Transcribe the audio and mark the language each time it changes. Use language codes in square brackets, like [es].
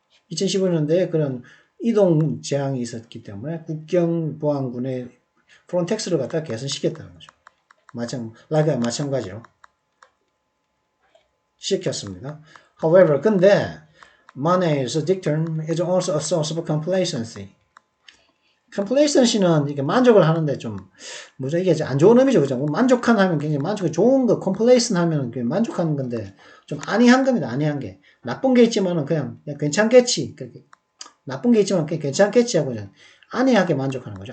[ko] 2015년도에 그런 이동 재앙이 있었기 때문에 국경보안군의 프론텍스를 갖다가 개선시켰다는 거죠. 마찬가지로 시켰습니다. [en] However, 근데 Monet's dictum is also a source of complacency. [ko] complacency는 이게 만족을 하는데 이게 안 좋은 의미죠, 그죠? 만족하면 굉장히 좋은 거, complacent 하면 만족하는 건데 좀 안이한 겁니다, 안이한 게. 나쁜 게 있지만은 그냥 괜찮겠지. 나쁜 게 있지만 그냥 괜찮겠지 하고 그냥 안이하게 만족하는 거죠.